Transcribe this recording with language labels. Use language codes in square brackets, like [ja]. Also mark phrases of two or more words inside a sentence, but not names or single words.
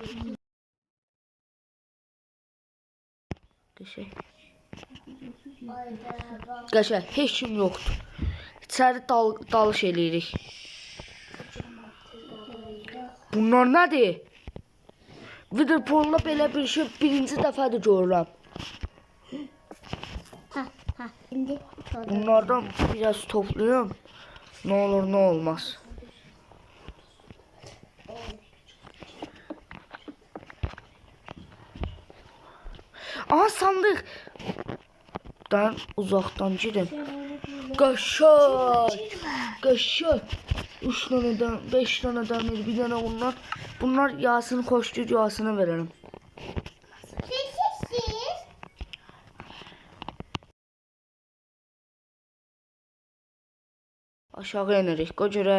[az] Qəşəng. Qəşəng, heç kim yoxdur. İçəri dalış eləyirik. Bunlar nədir? Witherpool'la belə bir şey birinci dəfədir görürəm. [tr] Şimdi Bunlardan biraz toplayayım. Ne olur ne olmaz. Aha, sandık. Ben uzaktan girim. [az] Qəşəng. Qəşəng. 3 dənədən, 5 dənədən bir dənə bunlar. Bunlar Yasin xoşdur, Yasinə verelim. Aşağı enirik, görək.